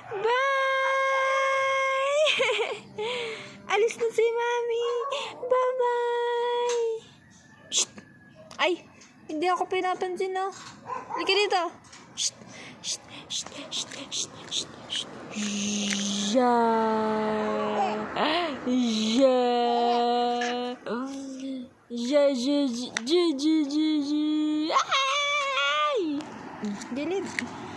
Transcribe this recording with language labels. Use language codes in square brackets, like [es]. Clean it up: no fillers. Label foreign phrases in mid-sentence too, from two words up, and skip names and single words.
[tl] Bye. Alis na si Mami. Bye-bye. Shh. Ay, hindi ako pinapansin, no? Halika dito. Shh. Shh. Shh. Shh. Shh. Shh. Shh. Ja. Ja. Ja. Ja. Ja. Ja. Ja. Ja. Ay! Dilid.